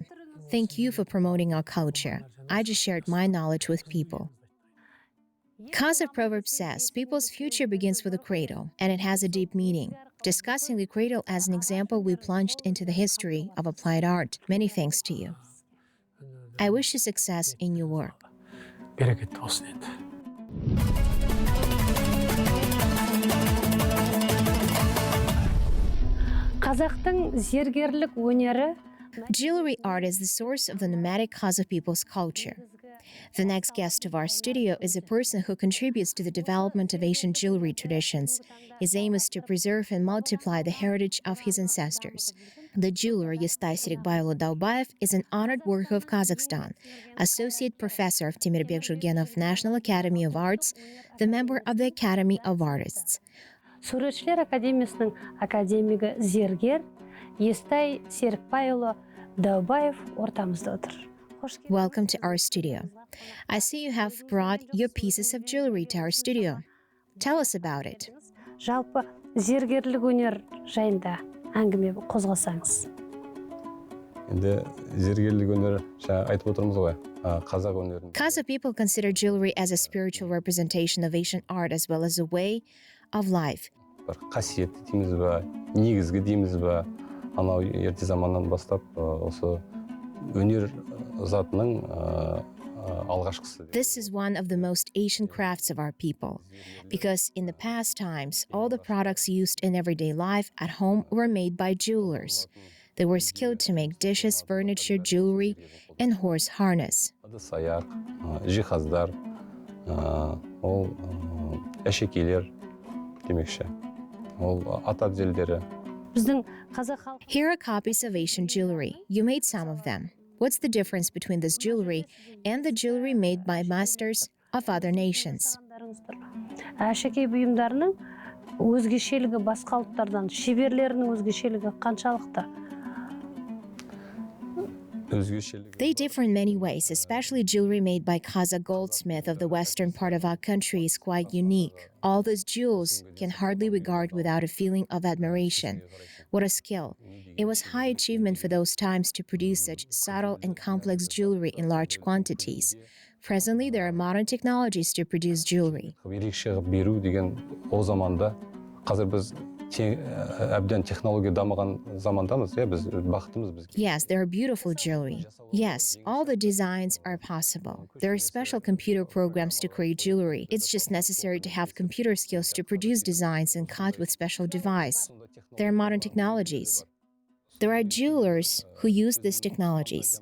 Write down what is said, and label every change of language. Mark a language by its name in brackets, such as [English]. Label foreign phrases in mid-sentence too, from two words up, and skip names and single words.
[English] Thank you for promoting our culture. I just shared my knowledge with people. Kazakh proverb says, people's future begins with a cradle, and it has a deep meaning. Discussing the cradle as an example, we plunged into the history of applied art. Many thanks to you. I wish you success in your work. [Kazakh] Берекетті болсын енді. Қазақтың зергерлік өнері [English] Jewelry art is the source of the nomadic Kazakh people's culture. The next guest of our studio is a person who contributes to the development of Asian jewelry traditions. His aim is to preserve and multiply the heritage of his ancestors. The jeweler Yestai Serikbayulu Daubayev is an honored worker of Kazakhstan, Associate Professor of Temirbek Jurgenov National Academy of Arts, the member of the Academy of Artists. [Kazakh] Суретшілер академиясының академигі зергер Естай Серікбайұлы Даубаев ортамызда отыр. [English] Welcome to our studio. I see you have brought your pieces of jewelry to our studio. Tell us about it. [Kazakh] Жалпы зергерлік өнер жайында әңгіме қозғасаңыз. Енді зергерлік өнер жаңа айтып отырмыз ғой, қазақ өнерін. [English] Kazakh people consider jewelry as a spiritual representation of Asian art as well as a way of life. [Kazakh] Бір қасиетті дейміз ба, негізгі дейміз ба, анау ерте заманнан бастап осы өнер затының алғашқысы. [English] This is one of the most Asian crafts of our people, because in the past times, all the products used in everyday life at home were made by jewelers. They were skilled to make dishes, furniture, jewelry, and horse harness. [Kazakh] Ыдыс-аяқ, жиһаздар, ол әшекейлер демекші. Ол ат әбзелдері, біздің қазақ халқы [English] Here are copies of Asian jewelry. You made some of them. What's the difference between this jewelry and the jewelry made by masters of other nations? [Kazakh] әшекей бұйымдарының өзгешелігі басқа ұлттардан, шеберлерінің өзгешелігі қаншалықты? [English] They differ in many ways, especially jewelry made by Kazakh goldsmith of the western part of our country is quite unique. All those jewels can hardly regard without a feeling of admiration. What a skill. It was high achievement for those times to produce such subtle and complex jewelry in large quantities. Presently, there are modern technologies to produce jewelry. [Kazakh] Ерекше қылып беру деген ол заманда қазір біз әбден технология дамыған замандамыз, біз бақыттымыз біз. [English] Yes, there are beautiful jewelry. Yes, all the designs are possible. There are special computer programs to create jewelry. It's just necessary to have computer skills to produce designs and cut with special device. There are modern technologies. There are jewelers who use these technologies.